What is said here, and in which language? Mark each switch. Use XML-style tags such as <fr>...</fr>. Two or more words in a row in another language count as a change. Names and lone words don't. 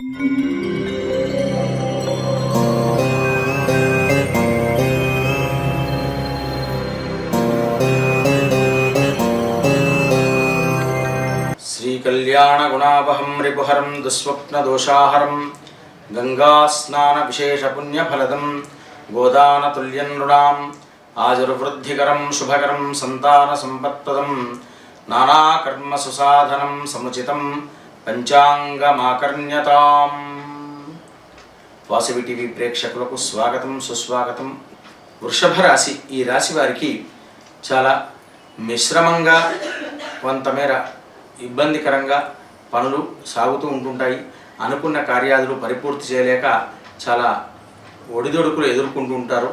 <sa>कल्याणगुणावहं रिपुहरं दुःस्वप्नदोषाहरं गंगास्नानविशेषपुण्यफलदं गोदानतुल्यं नृणाम् आजुर्वृद्धिकरं शुभकरं सन्तानसम्पत्प्रदं नानाकर्मसुसाधनं समुचितं पंचांगमाकर्ण्यताम्।</sa> <te>వాసవి టీవీ ప్రేక్షకులకు స్వాగతం సుస్వాగతం। వృషభ రాశి, ఈ రాశి వారికి చాలా మిశ్రమంగా కొంతమేర ఇబ్బందికరంగా పనులు సాగుతూ ఉంటుంటాయి। అనుకున్న కార్యాలు పరిపూర్తి చేయలేక చాలా ఒడిదొడుకులు ఎదుర్కొంటూ ఉంటారు।</te>